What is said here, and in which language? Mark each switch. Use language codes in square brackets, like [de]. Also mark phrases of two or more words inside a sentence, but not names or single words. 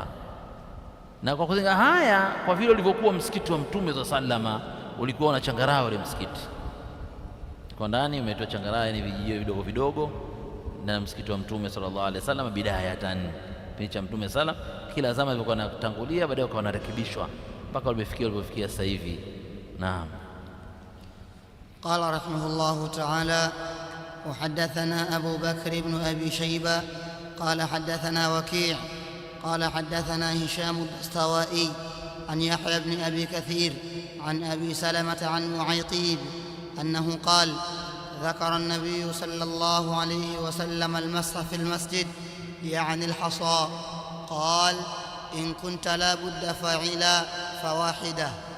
[sw] Na kwa kuzinga haya, kwa vile ulivyokuwa msikiti wa Mtume za sallama ulikuwa na changarawe ule msikiti, kwa ndani umetoa changarawe, ni vijio vidogo vidogo, na msikiti wa Mtume [ar] صلى الله عليه وسلم بداية, [sw] picha Mtume sallam kila zama ilikuwa inatangulia, baadaye ukawa unarekebishwa mpaka ulipofikia sasa hivi. Naam. [ar] قال رحمه الله تعالى وحدثنا أبو بكر بن أبي شيبة قال حدثنا وكيع قال حدثنا هشام الدستوائي عن يحيى بن أبي كثير عن أبي سلمة عن معيقيب أنه قال ذكر النبي صلى الله عليه وسلم المسح في المسجد يعني الحصى، قال إن كنت لا بد فاعلا فواحدة.